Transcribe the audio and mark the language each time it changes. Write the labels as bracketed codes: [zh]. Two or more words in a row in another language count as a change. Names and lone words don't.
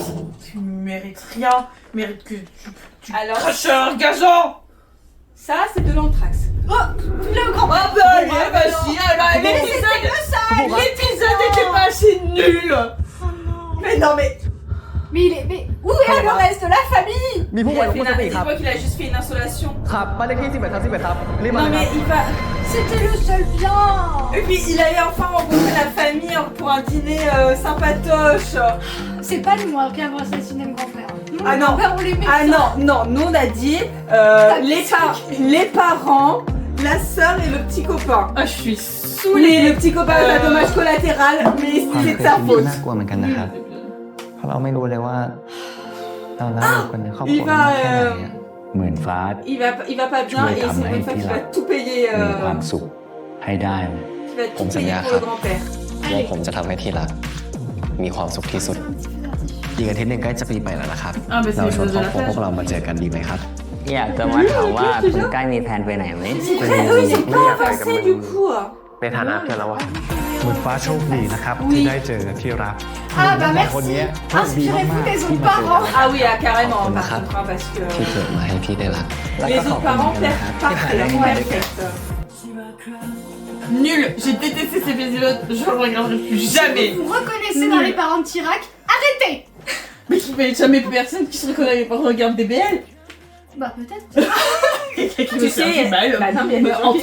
[fr] Tu mérites rien. Mérite que tu Alors, craches un gazon. ça, c'est de l'anthrax. Le grand. Ah bah, bah si, l'épisode était pas assez nul. Mais non, mais. Mais où est le reste de la famille? [th] มีผู้ [fr] Il [th] ป่วย [fr] a [th] ลง [fr] fait [th] มือสติครับ [fr] dis-moi qu'il a juste fait une insolation. [th] ครับบ้านเลขที่11ทับ11ครับรีบมา [fr] Non, [th] เลยค [fr] mais [th] รับ [fr] il va. C'était le seul bien. Et puis, il allait enfin rencontrer la famille pour un dîner sympatoche. C'est pas nous qui avons assassiné le grand-père. Nous, Ah le non. grand-père, on les met. Ah non, non, nous on a dit les parents, la sœur et le petit copain. Ah, je suis saoulée. Le petit copain a un dommage collatéral, mais [th] ความ [fr] c'est [th] เค [fr] de [th] ย [fr] sa [th] ชีวิต [fr] faute. [th] น่ากลัวเหมือนกันนะครับ เพราะเราไม่รู้เลยว่าเราแล้วอยู่กันในครอบครัว [fr] il va, [th] แค่ไหนอะ หมื่นฟ้า [fr] Il va pas bien et c'est une fois qu'il va tout payer. [th] มีความสุขให้ได้เลย [fr] Qui va tout Comme ça, payer bien, pour le ça. grand-père. [th] ว่าผมจะทำให้ที่รักมีความสุขที่สุด อีกอาทิตย์หนึงใกล้จะปีใหม่แล้วนะครับ [fr] Ah, mais c'est [th] เราชวน [fr] l'épisode [th] คร [fr] de [th] อบ [fr] la [th] ครัวพว [fr] plage. [th] กเรามาเจอกันดีไหมครับ อยากจะมาถามว่าคุณใกล้มีแผนไปไหนไหม [fr] Eux, ils sont pas avancés du coup. [th] ในฐานะเพื่อนแล้ววะ หมื่นฟ้าโชคดีนะครับ ที่ได้เจอที่รัก [fr] Ah bah [th] คน [fr] merci. [th] นี้โชคดี [fr] Inspirez-vous [th] มาก [fr] des [th] ๆที่ [fr] autres [th] มาเจอ [fr] parents. [th] กัน [fr] Ah oui, ah, carrément, On par a- contre, hein, parce que [th] ที่เกิดมาให้พี่ได้รัก แล้วก็ [fr] les [th] ขอบ [fr] autres [th] คุณ [fr] parents, [th] นะครับที่หาได้ [fr] parfait, [th] ให้ได้ด้วยกัน [fr] perfect. Nul. J'ai détesté cet épisode. Je le regarderai plus jamais. Vous reconnaissez dans les parents de Chirac? Arrêtez. Mais jamais personne qui se reconnaît avec un regard BBL. Bah peut-être. Quelqu'un qui Tu me fait sais, du mal. bah non, mais il y a des gens qui-